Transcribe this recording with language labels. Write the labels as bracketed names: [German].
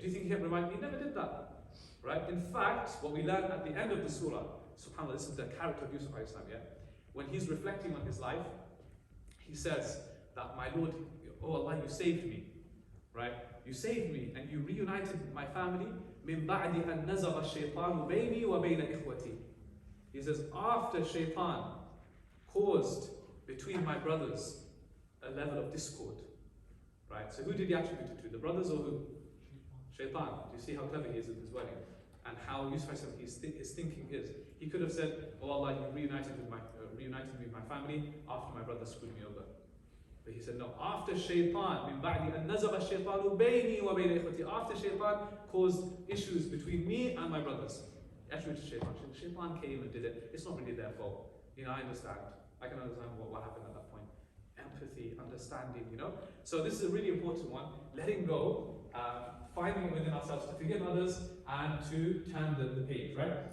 [English] Do you think he reminded me? He never did that. Right? In fact, what we learn at the end of the surah, subhanAllah, this is the character of Yusuf, yeah? When he's reflecting on his life, he says that, my Lord, oh Allah, you saved me. Right? You saved me and you reunited my family. [Arabic] من بعد أن نزغ الشيطان بيني وبين إخوتي. [English] He says, after shaitan caused between my brothers a level of discord. Right? So who did he attribute it to? The brothers or who? Shaitan. Do you see how clever he is with his wording? And how Yusuf his thinking is. He could have said, oh Allah, you reunited me with my family after my brother screwed me over. But he said, no, after shaitan, [Arabic] من بعد أن نزغ الشيطان بيني وبين إخوتي. [English] After shaitan caused issues between me and my brothers. Actually, shaitan came and did it. It's not really their fault. I understand. I can understand what happened at that point. Empathy, understanding, So this is a really important one. Letting go, finding it within ourselves to forgive others and to turn the page, right?